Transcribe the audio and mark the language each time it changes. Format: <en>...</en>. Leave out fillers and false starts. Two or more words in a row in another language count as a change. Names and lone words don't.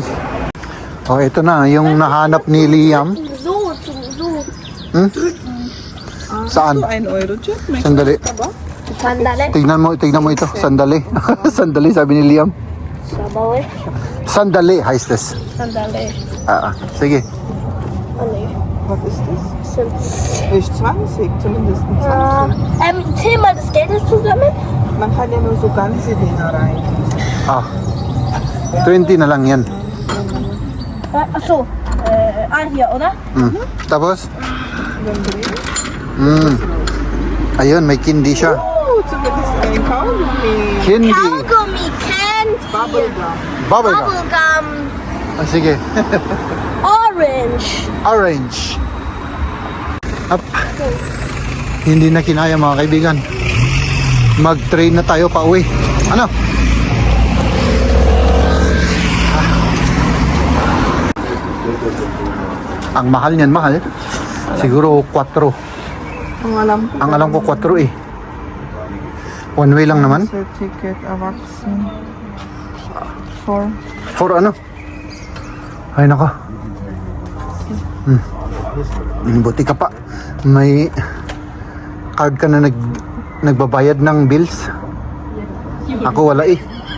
<tl>Oh, ito na yung nahanap ni Liam. Saan? Ito ay Eurojet. May Sandali. ka ba? Sandali. Tignan mo ito. Sandali. Sandali, sabi ni Liam. Sabaw eh. Sandali, high stress. Sandali. Sige. Ano yun?</tl> <en>What is this?</en> <tl>19.</tl> <de>Ist 20, zumindest 20. Zähl mal das Geld jetzt zusammen. Man kann ja nur so ganze Dinger rein.</de> <tl>Ah, 20 na lang yan.</tl> <de>Achso. Hier, oder?</de> <tl>Tapos? Ayun, may candy siya.</tl> <de>Oh, zumindest ein Kaugummi.</de> <tl>Candy.</tl> <de>Kaugummi, Candy.</de> <en>Bubblegum. Bubblegum. Bubblegum.</en> <tl>Ah, sige.</tl> <en>Orange. Orange. Up.</en> <tl>Hindi na kinaya mga kaibigan. Mag-train na tayo pa uwi. Ano? Ang mahal niyan, mahal. Siguro 4. Ang alam ko. Ang alam ko 4 eh. One way lang naman. Sa ticket, Erwachsen.</tl> <en>For.</en> <tl>For ano? Ay nako. Buti ka pa. May card ka na nagbabayad ng bills. Ako wala eh.</tl>